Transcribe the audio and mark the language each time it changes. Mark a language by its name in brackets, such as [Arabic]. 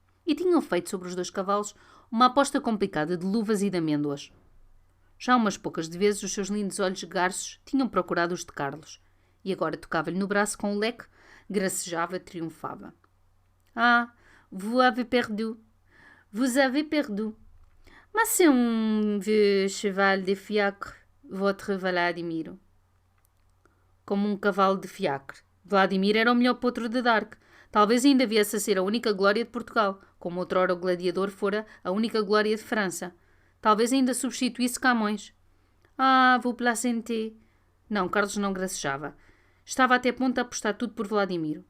[Portuguese] E tinham feito sobre os 2 cavalos uma aposta complicada de luvas e de amêndoas. Já umas poucas de vezes os seus lindos olhos garços tinham procurado os de Carlos, e agora tocava-lhe no braço com o leque, gracejava, triunfava. [French] — Ah, vous avez perdu. Vous avez perdu. Mas c'est un vieux cheval de fiacre, votre Vladimiro. [Portuguese] Como um cavalo de fiacre. Vladimir era o melhor potro de Dark. Talvez ainda viesse a ser a única glória de Portugal, como outrora o gladiador fora a única glória de França. Talvez ainda substituísse Camões. — [French] Ah, vous placentez. [Portuguese] Não, Carlos não gracejava. Estava até a ponto de apostar tudo por Vladimiro.